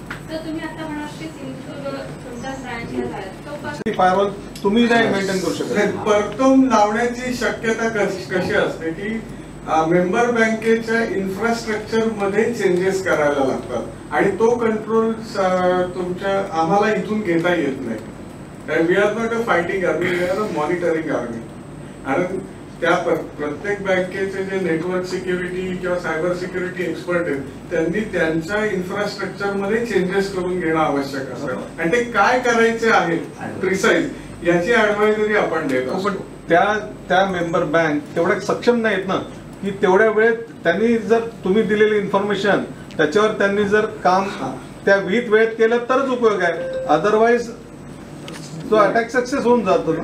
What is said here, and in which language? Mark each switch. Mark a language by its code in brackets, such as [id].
[mr] तर तुम्ही आता म्हणाल की सिंधुदुर्ग तुमचा ब्रांच झाला तो फायरवॉल तुम्ही नाही मेंटेन करू शकत. परतून लावण्याची शक्यता कशी असते की मेंबर बँकेच्या इन्फ्रास्ट्रक्चर मध्ये चेंजेस करायला लागतात आणि तो कंट्रोल तुमच्या आम्हाला इथून घेता येत नाही. [en] We are not a fighting army, we are a monitoring army. [mr] आणि त्या प्रत्येक बँकेचे जे नेटवर्क सिक्युरिटी किंवा सायबर सिक्युरिटी एक्सपर्ट आहेत त्यांनी त्यांच्या इन्फ्रास्ट्रक्चर मध्ये चेंजेस करून घेणं आवश्यक असतं आणि ते काय करायचे आहे प्रिसाइज याची ऍडवायझरी आपण देत असतो. पण त्या मेंबर बँक तेवढ्या सक्षम नाहीत ना की तेवढ्या वेळेत त्यांनी जर तुम्ही दिलेली इन्फॉर्मेशन त्याच्यावर त्यांनी जर काम त्या विहित वेळेत केलं तरच उपयोग आहे, अदरवाईज तो अटॅक सक्सेस होऊन जातो.